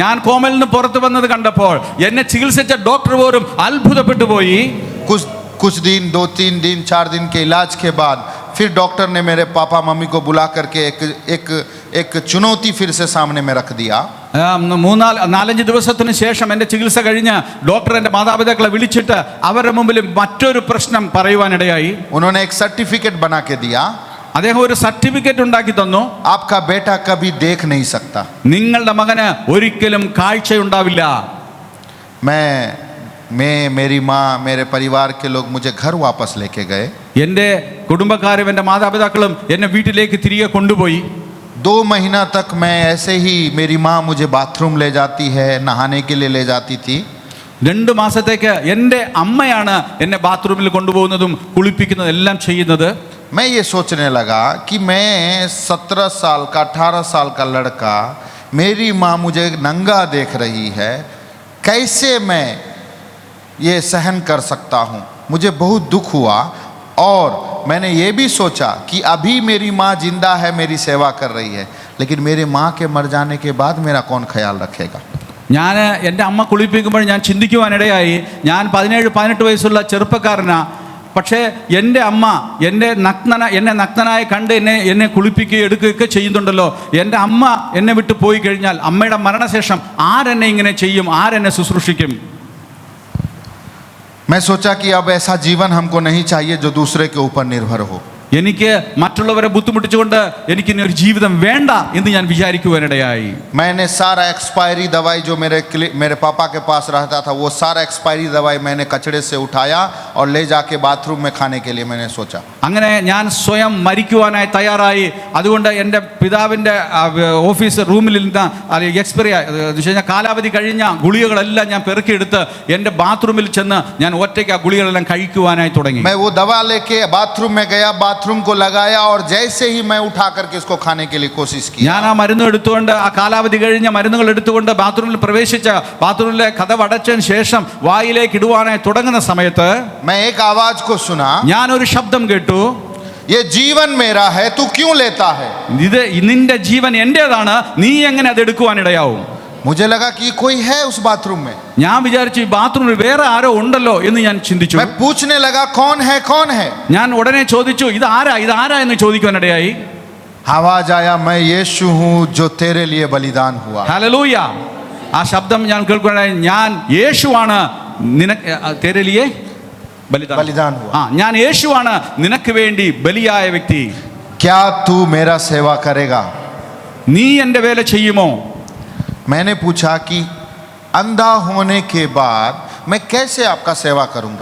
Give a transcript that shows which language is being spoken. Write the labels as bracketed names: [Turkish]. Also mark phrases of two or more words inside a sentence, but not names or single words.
[Malayalam] ഞാൻ കോമയിൽ നിന്ന് പുറത്തു വന്നത് കണ്ടപ്പോൾ എന്നെ ചികിത്സിച്ച ഡോക്ടർ പോലും അത്ഭുതപ്പെട്ടു പോയി. [Hindi] कुछ दिन, 2-3 दिन, 4 दिन के इलाज के बाद फिर डॉक्टर ने मेरे पापा मम्मी को बुला करके एक चुनौती फिर से सामने में रख दिया। [Malayalam] 4-5 ദിവസത്തിന് ശേഷം എൻ്റെ ചികിത്സ കഴിഞ്ഞ് ഡോക്ടർ എൻ്റെ മാതാപിതാക്കളെ വിളിച്ചിട്ട് അവരുടെ മുമ്പിൽ മറ്റൊരു പ്രശ്നം പറയുവാനിടയായി. [Hindi] उन्होंने एक सर्टिफिकेट बना के दिया, [Malayalam] അദ്ദേഹം ഒരു സർട്ടിഫിക്കറ്റ് ഉണ്ടാക്കി തന്നു. [Hindi] आपका बेटा कभी देख नहीं सकता। [Malayalam] നിങ്ങളുടെ മകന് ഒരിക്കലും കാഴ്ചയുണ്ടാവില്ല. [Hindi] मेरी माँ, मेरे परिवार के लोग मुझे घर वापस लेके गए। [Malayalam] എൻ്റെ കുടുംബക്കാരും എൻ്റെ മാതാപിതാക്കളും എന്നെ വീട്ടിലേക്ക് തിരികെ കൊണ്ടുപോയി. [Hindi] 2 महीना तक मैं ऐसे ही, मेरी माँ मुझे बाथरूम ले जाती है, नहाने के लिए ले जाती थी। 2 മാസത്തേക്ക് എൻ്റെ അമ്മയാണ് എന്നെ ബാത്റൂമിൽ കൊണ്ടുപോകുന്നതും കുളിപ്പിക്കുന്നതും എല്ലാം ചെയ്യുന്നത്. मैं ये सोचने लगा कि मैं 17 साल का, 18 साल का लड़का, मेरी माँ मुझे नंगा देख रही है, कैसे मैं ये सहन कर सकता हूँ। मुझे बहुत दुख हुआ और मैंने ये भी सोचा कि अभी मेरी माँ जिंदा है, मेरी सेवा कर रही है, लेकिन मेरी माँ के मर जाने के बाद मेरा कौन ख्याल रखेगा। [Malayalam] ഞാൻ എൻ്റെ അമ്മ കുളിപ്പിക്കുമ്പോൾ ഞാൻ ചിന്തിക്കുവാനിടയായി, ഞാൻ 17-18 വയസ്സുള്ള ചെറുപ്പക്കാരനാ. പക്ഷേ എൻ്റെ അമ്മ എന്നെ നഗ്നനായി കണ്ട് എന്നെ കുളിപ്പിക്കുകയും എടുക്കുകയൊക്കെ ചെയ്യുന്നുണ്ടല്ലോ. എൻ്റെ അമ്മ എന്നെ വിട്ട് പോയി കഴിഞ്ഞാൽ അമ്മയുടെ മരണശേഷം ആരെന്നെ ഇങ്ങനെ ചെയ്യും, ആരെന്നെ ശുശ്രൂഷിക്കും? [Hindi] मैं सोचा कि अब ऐसा जीवन हमको नहीं चाहिए जो दूसरे के ऊपर निर्भर हो. [Malayalam] എനിക്ക് മറ്റുള്ളവരെ ബുദ്ധിമുട്ടിച്ചുകൊണ്ട് എനിക്ക് ഇനി ഒരു ജീവിതം വേണ്ട എന്ന് ഞാൻ വിചാരിക്കുവാനിടയായി. [Hindi] मैंने सारा एक्सपायरी दवाई जो मेरे पापा के पास रहता था, वो सारा एक्सपायरी दवाई मैंने कचड़े से उठाया और ले जाके बाथरूम में खाने के लिए मैंने सोचा. [Malayalam] അങ്ങനെ ഞാൻ സ്വയം മരിക്കുവാനായി തയ്യാറായി. അതുകൊണ്ട് എൻ്റെ പിതാവിൻ്റെ ഓഫീസ് റൂമിൽ നിന്ന് എക്സ്പയറി കാലാവധി കഴിഞ്ഞ ഗുളികകളെല്ലാം ഞാൻ പെറുക്കിയെടുത്ത് എൻ്റെ ബാത്റൂമിൽ ചെന്ന് ഞാൻ ഒറ്റയ്ക്ക് ആ ഗുളികകളെല്ലാം കഴിക്കുവാനായി തുടങ്ങി. [Hindi] मैं वो दवा लेके बाथरूम में गया, बाथरूम को लगाया और जैसे ही मैं उठा करके इसको खाने के लिए कोशिश की. [Malayalam] ഞാൻ ആ മരുന്ന് എടുത്തുകൊണ്ട്, ആ കാലാവധി കഴിഞ്ഞ മരുന്നുകൾ എടുത്തുകൊണ്ട് ബാത്റൂമിൽ പ്രവേശിച്ച ബാത്റൂമിലെ കതവ് അടച്ചതിന് ശേഷം വായിലേക്ക് ഇടുവാനായി തുടങ്ങുന്ന സമയത്ത് [Hindi] मैं एक आवाज को सुना, [Malayalam] ഞാൻ ഒരു ശബ്ദം കേട്ടു, [Hindi] ये जीवन मेरा है, तू क्यों लेता है? [Malayalam] ഇത് നിന്റെ ജീവൻ എന്റേതാണ്, നീ എങ്ങനെ അത് എടുക്കുവാനിടയാവും? [Hindi] मुझे लगा कि कोई है उस बाथरूम में. [Malayalam] ഞാൻ വിചാരിച്ചു ഈ ബാത്റൂമിൽ വേറെ ആരോ ഉണ്ടല്ലോ എന്ന് ഞാൻ ചിന്തിച്ചു. [Hindi] मैं पूछने लगा कौन है, कौन है? [Malayalam] ഞാൻ ഉടനെ ചോദിച്ചു, ഇത് ആരാ എന്ന് ചോദിക്കുവാനിടയായി. [Hindi] आवाज आया, मैं यीशु हूँ जो तेरे लिए बलिदान हुआ. [Malayalam] ഹല്ലേലൂയ. ആ ശബ്ദം ഞാൻ കേൾക്കുവാനായി, ഞാൻ യേശുവാണ് നിനക്ക് [Hindi] तेरे लिए बलिदान हुआ. [Malayalam] ഞാൻ യേശുവാണ് നിനക്ക് വേണ്ടി ബലിയായ വ്യക്തി. [Hindi] क्या तू मेरा सेवा करेगा? [Malayalam] നീ എൻ്റെ വേല ചെയ്യുമോ? [Hindi] मैंने पूछा कि अंधा होने के बाद मैं कैसे आपका सेवा करूंगा?